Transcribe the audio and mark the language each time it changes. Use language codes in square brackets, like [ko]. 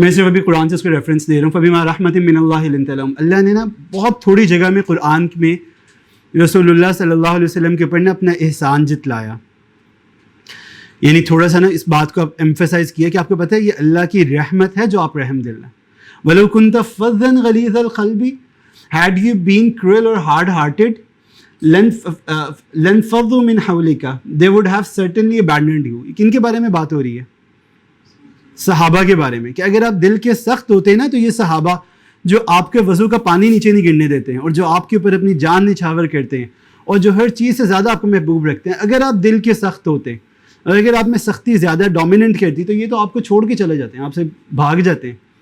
[ur] میں صرف ابھی قرآن سے اس کو ریفرنس دے رہا ہوں. [ar] فبما رحمت من اللہ لنت لہم. [ur] اللہ نے نا بہت تھوڑی جگہ میں قرآن میں رسول اللہ صلی اللہ علیہ وسلم کے اوپر نا اپنا احسان جتلایا. یعنی تھوڑا سا نا اس بات کو اب ایمفیسائز کیا کہ آپ کو پتہ ہے یہ اللہ کی رحمت ہے جو آپ رحم دل ہیں. [ar] وَلَوْ كُنْتَ فَظًّا غَلِيظَ الْقَلْبِ [en] had you been cruel or hard-hearted [ar] لَانفَضُّوا مِنْ حَوْلِكَ [en] they would have certainly abandoned you. [ur] کن کے بارے میں بات ہو رہی ہے؟ صحابہ کے بارے میں, کہ اگر آپ دل کے سخت ہوتے ہیں نا تو یہ صحابہ جو آپ کے وضو کا پانی نیچے نہیں گرنے دیتے ہیں اور جو آپ کے اوپر اپنی جان نچھاور کرتے ہیں اور جو ہر چیز سے زیادہ آپ کو محبوب رکھتے ہیں, اگر آپ دل کے سخت ہوتے اور اگر آپ میں سختی زیادہ ڈومیننٹ کرتی تو یہ تو آپ کو چھوڑ کے چلے جاتے ہیں, آپ سے بھاگ جاتے ہیں.